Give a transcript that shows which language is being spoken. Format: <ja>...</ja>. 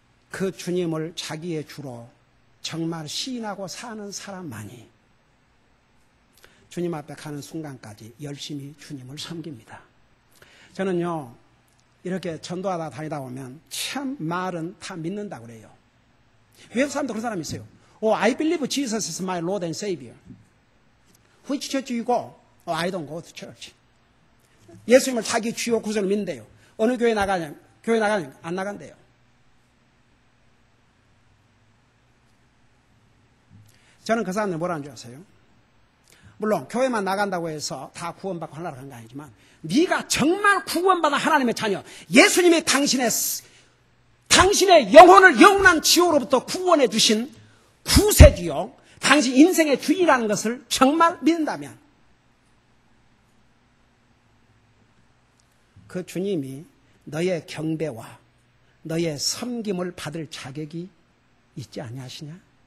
<ko>그 주님을 자기의 주로 정말 시인하고 사는 사람만이 주님 앞에 가는 순간까지 열심히 주님을 섬깁니다. 저는요, 이렇게 전도하다 다니다 보면 참 말은 다 믿는다고 그래요. 외국 사람도 그런 사람이 있어요.</ko> <en>I believe Jesus is my Lord and Savior. Which church you go? I don't go to church.</en> <ko>예수님을 자기 주요 구세로 믿는데요. 어느 교회 나가냐? 교회 나가냐? 안 나간대요. 저는 그 사람들 뭐라는 줄 아세요? 물론 교회만 나간다고 해서 다 구원받고 하나로 간 거 아니지만 네가 정말 구원받은 하나님의 자녀, 예수님이 당신의 영혼을 영원한 지옥으로부터 구원해 주신 구세주요, 당신 인생의 주인이라는 것을 정말 믿는다면 그 주님이 너의 경배와 너의 섬김을 받을 자격이 있지 아니하시냐?</ko>